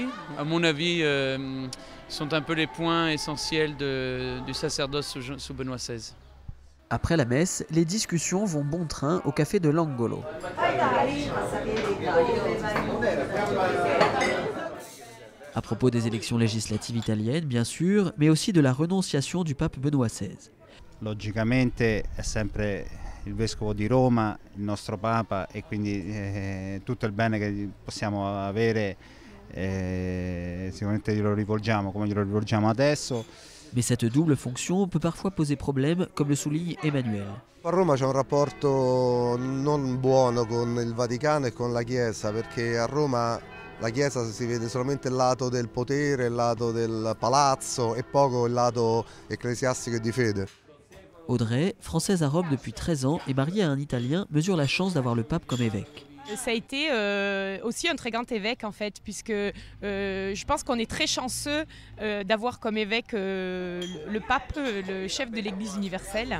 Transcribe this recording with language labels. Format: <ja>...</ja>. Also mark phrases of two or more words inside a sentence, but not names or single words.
<fr>À mon avis, sont un peu les points essentiels du sacerdoce sous Benoît XVI. Après la messe, les discussions vont bon train au café de l'Angolo. À propos des élections législatives italiennes, bien sûr, mais aussi de la renonciation du pape Benoît XVI.</fr> <it>Logicamente è sempre il vescovo di Roma, il nostro papa, e quindi tutto il bene che possiamo avere sicuramente glielo rivolgiamo come glielo rivolgiamo adesso.</it> <fr>Mais cette double fonction peut parfois poser problème, comme le souligne Emmanuel.</fr> <it>A Roma c'è un rapporto non buono con il Vaticano e con la Chiesa, perché a Roma la Chiesa si vede solamente il lato del potere, il lato del palazzo e poco il lato ecclesiastico e di fede.</it> <fr>Audrey, française à Rome depuis 13 ans et mariée à un Italien, mesure la chance d'avoir le pape comme évêque. Ça a été aussi un très grand évêque en fait, puisque je pense qu'on est très chanceux d'avoir comme évêque le pape, le chef de l'Église universelle.</fr>